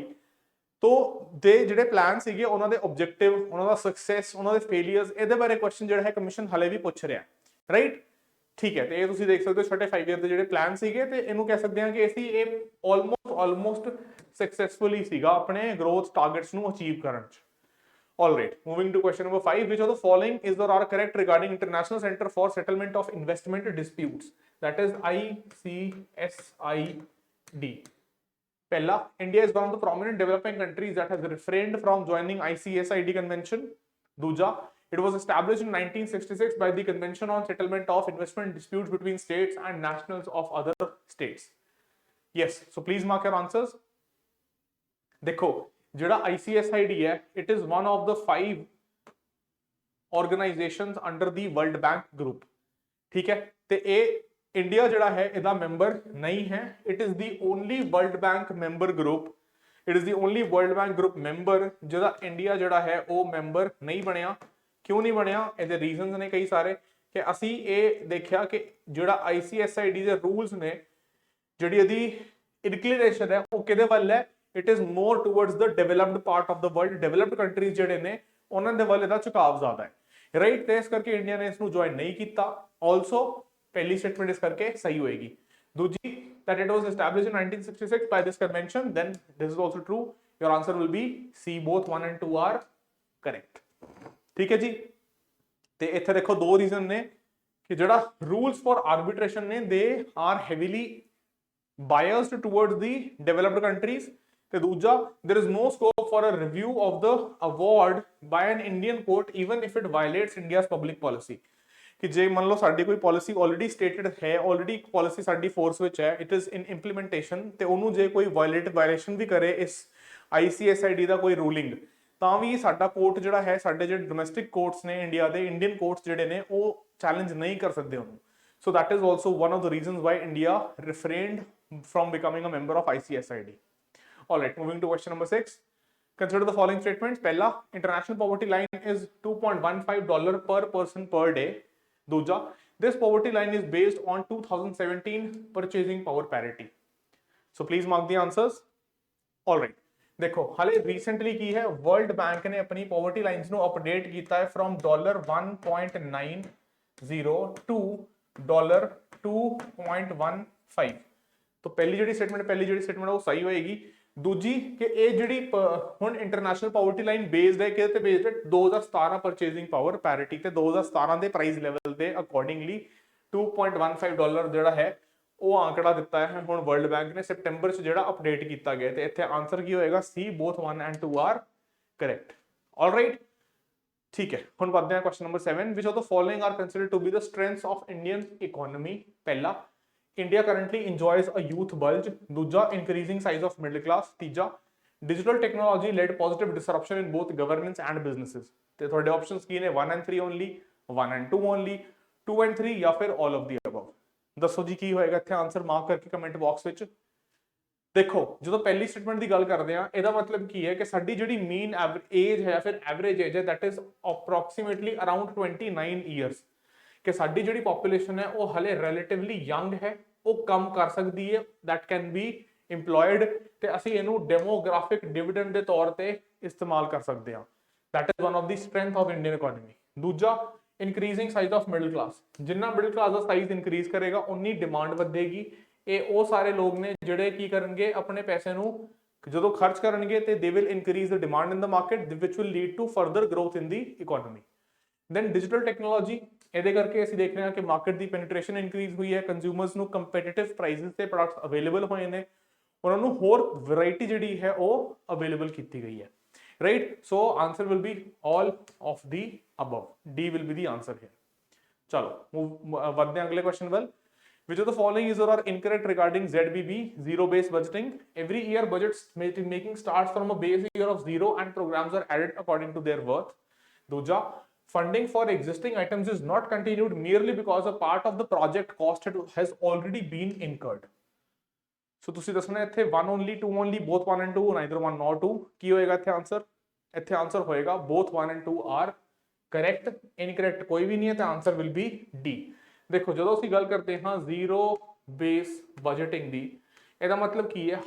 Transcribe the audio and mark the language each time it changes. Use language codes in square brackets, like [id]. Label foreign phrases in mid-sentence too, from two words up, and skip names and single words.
[pa] ਤੋ ਦੇ ਜਿਹੜੇ ਪਲਾਨ ਸੀਗੇ ਉਹਨਾਂ ਦੇ ਆਬਜੈਕਟਿਵ, ਉਹਨਾਂ ਦਾ ਸਕਸੈਸ, ਉਹਨਾਂ ਦੇ ਫੇਲਿਅਰਸ, ਇਹਦੇ ਬਾਰੇ ਕੁਐਸਚਨ ਜਿਹੜਾ ਹੈ ਕਮਿਸ਼ਨ ਹਲੇ ਵੀ ਪੁੱਛ ਰਿਹਾ, ਰਾਈਟ। ਠੀਕ ਹੈ, ਤੇ ਇਹ ਤੁਸੀਂ ਦੇਖ ਸਕਦੇ ਹੋ ਛੋਟੇ 5 ਈਅਰ ਦੇ ਜਿਹੜੇ ਪਲਾਨ ਸੀਗੇ ਤੇ ਇਹਨੂੰ ਕਹਿ ਸਕਦੇ ਹਾਂ ਕਿ ਅਸੀਂ ਇਹ [en] almost successfully [pa] ਸੀਗਾ ਆਪਣੇ [en] growth targets [pa] ਨੂੰ ਅਚੀਵ ਕਰਨ ਚ। [en] Alright, moving to question number 5, which of the following is or are correct regarding International Center for Settlement of Investment Disputes, that is ICSID? [pa] Pehla, [en] India is one of the prominent developing countries that has refrained from joining ICSID convention. Duja, it was established in 1966 by the Convention on Settlement of Investment Disputes between states and nationals of other states. Yes, so please mark your answers. [pa] देखो, ਜਿਹੜਾ ICSID ਹੈ, [en] it is one of the 5 organizations under the World Bank group, [pa] ਠੀਕ ਹੈ। ਤੇ ਇਹ ਇੰਡੀਆ ਜਿਹੜਾ ਹੈ ਇਹਦਾ ਮੈਂਬਰ ਨਹੀਂ ਹੈ। [en] it is the only World Bank member group, it is the only World Bank group member [pa] ਜਿਹਦਾ ਇੰਡੀਆ ਜਿਹੜਾ ਹੈ ਉਹ ਮੈਂਬਰ ਨਹੀਂ ਬਣਿਆ। ਕਿਉਂ ਨਹੀਂ ਬਣਿਆ? ਇਹਦੇ ਰੀਜ਼ਨਸ ਨੇ ਕਈ ਸਾਰੇ, ਕਿ ਅਸੀਂ ਇਹ ਦੇਖਿਆ ਕਿ ਜਿਹੜਾ ICSID ਦੇ ਰੂਲਸ ਨੇ, ਜਿਹੜੀ ਇਹਦੀ ਇਨਕਲੀਨੇਸ਼ਨ ਹੈ ਉਹ ਕਿਹਦੇ ਵੱਲ ਹੈ? [en] it is more towards the developed part of the world, developed countries [pa] ਜਿਹੜੇ ਨੇ ਉਹਨਾਂ ਦੇ ਵੱਲ ਇਹਦਾ ਝੁਕਾਵ ਜ਼ਿਆਦਾ ਹੈ, ਰਾਈਟ। ਤੇ ਇਸ ਕਰਕੇ ਇੰਡੀਆ ਨੇ ਇਸ ਨੂੰ ਜੁਆਇਨ ਨਹੀਂ ਕੀਤਾ। ਆਲਸੋ ਪਹਿਲੀ ਸਟੇਟਮੈਂਟ ਇਸ ਕਰਕੇ ਸਹੀ ਹੋਏਗੀ। ਦੂਜੀ, [en] that it was established in 1966 by this convention, then this is also true, your answer will be C, both 1 and 2 are correct, [pa] ਠੀਕ ਹੈ ਜੀ। ਤੇ ਇੱਥੇ ਦੇਖੋ ਦੋ ਰੀਜ਼ਨ ਨੇ ਕਿ ਜਿਹੜਾ [en] rules for arbitration [pa] ਨੇ [en] they are heavily biased towards the developed countries, ਤੇ ਦੂਜਾ there is no scope for a review of the award by an Indian court even if it violates India's public policy। [pa] ਕਿ ਜੇ ਮੰਨ ਲਓ ਸਾਡੀ ਕੋਈ ਪਾਲਿਸੀ [en] already stated [pa] ਹੈ, ਆਲਰੇਡੀ ਇੱਕ ਪਾਲਿਸੀ ਸਾਡੀ ਫੋਰਸ ਵਿੱਚ ਹੈ, [en] it is in implementation, [pa] ਤੇ ਉਹਨੂੰ ਜੇ ਕੋਈ ਵਾਇਲੇਸ਼ਨ ਵੀ ਕਰੇ ਇਸ ICSID ਦਾ ਕੋਈ ਰੂਲਿੰਗ, ਤਾਂ ਵੀ ਸਾਡਾ ਕੋਰਟ ਜਿਹੜਾ ਹੈ, ਸਾਡੇ ਜਿਹੜੇ [en] domestic courts [pa] ਨੇ ਇੰਡੀਆ ਦੇ, [en] Indian courts [pa] ਜਿਹੜੇ ਨੇ ਉਹ ਚੈਲੰਜ ਨਹੀਂ ਕਰ ਸਕਦੇ ਉਹਨੂੰ। [en] So that is also one of the reasons why India refrained from becoming a member of ICSID. All right, moving to question number 6. Consider the following statements. Pehla, international poverty line is $2.15 per person per day. Duja, this poverty line is based on 2017 purchasing power parity. So please mark the answers. All right. [pa] ਦੇਖੋ, ਹਾਲੇ recently ਕੀ ਹੈ ਵਰਲਡ ਬੈਂਕ ਨੇ ਆਪਣੀ [en] poverty lines [pa] ਨੂੰ update ਕੀਤਾ ਹੈ [en] from $1.90 to $2.15। [pa] ਤੋ ਪਹਿਲੀ ਜਿਹੜੀ ਸਟੇਟਮੈਂਟ ਉਹ ਸਹੀ ਹੋਏਗੀ। ਦੂਜੀ ਕਿ ਇਹ ਜਿਹੜੀ ਹੁਣ [en] international poverty line based [pa] ਹੈ ਕਿਹਦੇ ਤੇ ਬੇਸਡ ਹੈ? 2017 [en] purchasing power parity [pa] ਤੇ 2017 ਦੇ [en] price level [pa] ਦੇ ਅਕੋਰਡਿੰਗਲੀ $2.15 ਜਿਹੜਾ ਹੈ ਉਹ ਆંકੜਾ ਦਿੱਤਾ ਹੈ ਹੁਣ ਵਰਲਡ ਬੈਂਕ ਨੇ ਸਪਟੈਂਬਰ ਚ ਜਿਹੜਾ ਅਪਡੇਟ ਕੀਤਾ ਗਿਆ। ਤੇ ਇੱਥੇ ਆਨਸਰ ਕੀ ਹੋਏਗਾ? ਸੀ, [en] both 1 and 2 are correct. All right, [pa] ठीक है। ਹੁਣ ਵੱਧਦੇ ਹਾਂ [en] question number 7, which of the following are considered to be the strengths of Indian economy? ਪਹਿਲਾ, India currently enjoys a youth bulge. दूजा, increasing size of middle class. तीजा, digital technology led positive disruption in both governance and businesses. [pa] ਤੇ ਤੁਹਾਡੇ options ਕੀ ਨੇ? [en] 1 and 3 only, 1 and 2 only, 2 and 3 [pa] ਜਾਂ ਫਿਰ [en] all of the above। [pa] ਦੱਸੋ ਜੀ ਕੀ ਹੋਏਗਾ ਇੱਥੇ [en] answer mark [pa] ਕਰਕੇ [en] comment box [pa] ਵਿੱਚ। ਦੇਖੋ, ਜਦੋਂ ਪਹਿਲੀ ਸਟੇਟਮੈਂਟ ਦੀ ਗੱਲ ਕਰਦੇ ਆ ਇਹਦਾ ਮਤਲਬ ਕੀ ਹੈ ਕਿ ਸਾਡੀ ਜਿਹੜੀ [en] mean age [pa] ਹੈ ਜਾਂ ਫਿਰ [en] average age [pa] ਹੈ [en] that is approximately around 29 years, [pa] ਕਿ ਸਾਡੀ ਜਿਹੜੀ ਪੋਪੂਲੇਸ਼ਨ ਹੈ ਉਹ ਹਲੇ [en] relatively young [pa] ਹੈ, ਉਹ ਕੰਮ ਕਰ ਸਕਦੀ ਹੈ, [en] that can be employed, [pa] ਤੇ ਅਸੀਂ ਇਹਨੂੰ [en] demographic dividend [pa] ਦੇ ਤੌਰ ਤੇ ਇਸਤੇਮਾਲ ਕਰ ਸਕਦੇ ਹਾਂ। [en] that is one of the strength of Indian economy। ਦੂਜਾ, increasing size of middle class, [pa] ਜਿੰਨਾ [en] middle class [pa] ਦਾ [en] size increase [pa] ਕਰੇਗਾ ਉਨੀ ਡਿਮਾਂਡ ਵਧੇਗੀ। ਇਹ ਉਹ ਸਾਰੇ ਲੋਕ ਨੇ ਜਿਹੜੇ ਕੀ ਕਰਨਗੇ, ਆਪਣੇ ਪੈਸੇ ਨੂੰ ਜਦੋਂ ਖਰਚ ਕਰਨਗੇ ਤੇ [en] they will increase the demand in the market, which will lead to further growth in the economy। then digital technology, [pa] ਇਹਦੇ ਕਰਕੇ ਅਸੀਂ ਦੇਖ ਰਹੇ ਹਾਂ ਕਿ ਮਾਰਕੀਟ ਦੀ [en] penetration increase [pa] ਹੋਈ ਹੈ, ਕੰਜ਼ਿਊਮਰਸ ਨੂੰ [en] competitive prices [pa] ਤੇ [en] products available [pa] ਹੋਏ ਨੇ, ਉਹਨਾਂ ਨੂੰ ਹੋਰ ਵੈਰਾਈਟੀ ਜਿਹੜੀ ਹੈ ਉਹ ਅਵੇਲੇਬਲ ਕੀਤੀ ਗਈ ਹੈ, ਰਾਈਟ। [en] So answer will be all of the above, D will be the answer ਹੈ। [pa] ਚਲੋ ਵਧਦੇ ਹਾਂ ਅਗਲੇ ਕੁਐਸਚਨ ਵੱਲ। [en] Which of the following is or are incorrect regarding ZBB, zero-based budgeting? Every year budgets making starts from a base year of 0 and programs are added according to their worth. दूजा, funding for existing items is not continued merely because a part of the project cost has already been incurred. [pa] So ਤੁਸੀਂ ਦੱਸਣਾ ਇੱਥੇ [en] 1 only 2 only both 1 and 2 neither 1 nor 2 [pa] ਕੀ ਹੋਏਗਾ ਇੱਥੇ ਆਨਸਰ? ਇੱਥੇ ਆਨਸਰ ਹੋਏਗਾ [en] both 1 and 2 are correct, [pa] incorrect ਕੋਈ ਵੀ ਨਹੀਂ ਹੈ, ਤਾਂ ਆਨਸਰ [en] will be D। [pa] ਦੇਖੋ ਜਦੋਂ ਅਸੀਂ ਗੱਲ ਕਰਦੇ ਹਾਂ [en] zero base budgeting [pa] ਦੀ, ਇਹਦਾ ਮਤਲਬ ਕੀ ਹੈ?